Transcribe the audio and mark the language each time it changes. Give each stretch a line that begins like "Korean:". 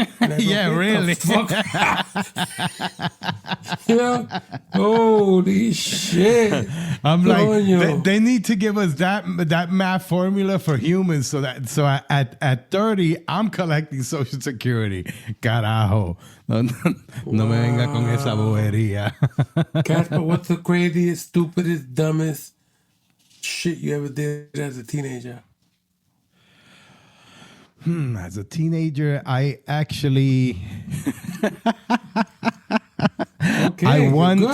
English: And I go, Yeah, "Get the really." fuck holy shit! I'm like,
Spanish: Coño.
English: they need to give us that math formula for humans, so at 30 I'm collecting Social Security.
Spanish: Carajo, no me venga con esa bobería.
English: Casper, what's the craziest, stupidest, dumbest shit you ever did as a teenager? As a teenager, I actually. Okay, I one good.